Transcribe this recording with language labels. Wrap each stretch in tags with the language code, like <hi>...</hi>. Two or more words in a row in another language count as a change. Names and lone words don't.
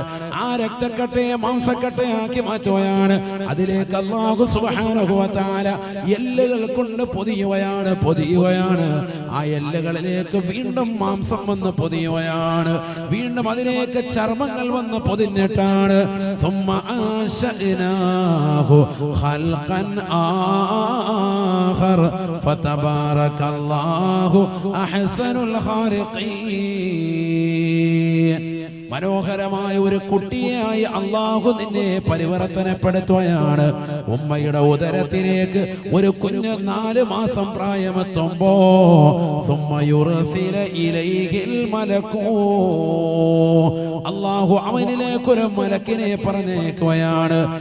<ml>ആ രക്തക്കട്ടയെ മാംസക്കട്ടയാക്കി മാറ്റുകയാണ്. അതിലേക്ക്</ml> <ar>الله سبحانه وتعالى</ar> <ml>എല്ലുകൾ കൊണ്ട് പൊതിയുകയാണ്. ആ എല്ലുകളിലേക്ക് വീണ്ടും മാംസം വന്ന് പൊതിയുകയാണ്. വീണ്ടും അതിലേക്ക് ചർമ്മങ്ങൾ വന്ന് പൊതിഞ്ഞിട്ടാണ്</ml> <ar>ثم أنشأناه خلقا آخر فتبارك الله أحسن الخالقين.</ar> <ml>മനോഹരമായ ഒരു കുട്ടിയായി അല്ലാഹു നിന്നെ പരിവർത്തനപ്പെടുത്തുകയാണ്. ഉമ്മയുടെ ഉദരത്തിലേക്ക് ഒരു കുഞ്ഞ് 4 മാസം പ്രായമെത്തുമ്പോ അല്ലാഹു അവനിലേക്ക് ഒരു മലക്കിനെ പറഞ്ഞേക്കുകയാണ്.</ml>